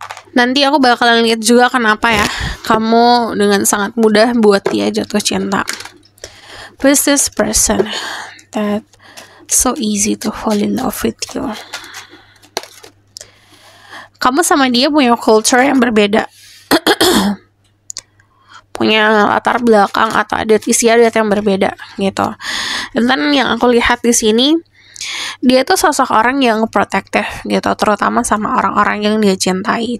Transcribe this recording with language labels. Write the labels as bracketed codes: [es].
[id] Nanti aku bakalan lihat juga kenapa ya kamu dengan sangat mudah buat dia jatuh cinta. [en] Who's this person that so easy to fall in love with you? [id] Kamu sama dia punya culture yang berbeda. Punya latar belakang atau adat istiadat yang berbeda gitu. Dan yang aku lihat di sini, dia tuh sosok orang yang protektif gitu, terutama sama orang-orang yang dia cintai.